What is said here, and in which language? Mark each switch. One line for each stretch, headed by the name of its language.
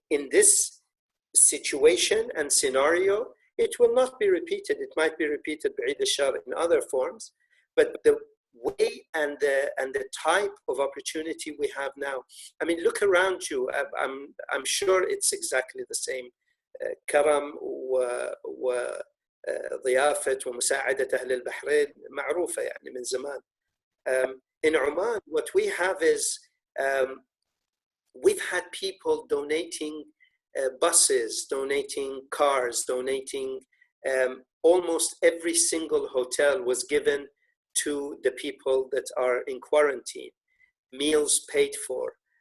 English: In this situation and scenario, it will not be repeated. It might be repeated in other forms, but the way and the type of opportunity we have now. I mean, look around you. I'm sure it's exactly the same.
Arabic: كرم وضيافة ومساعدة أهل البحرين معروفة يعني من زمان.
English: In Oman, what we have is we've had people donating buses, donating cars, donating almost every single hotel was given to the people that are in quarantine, meals paid for.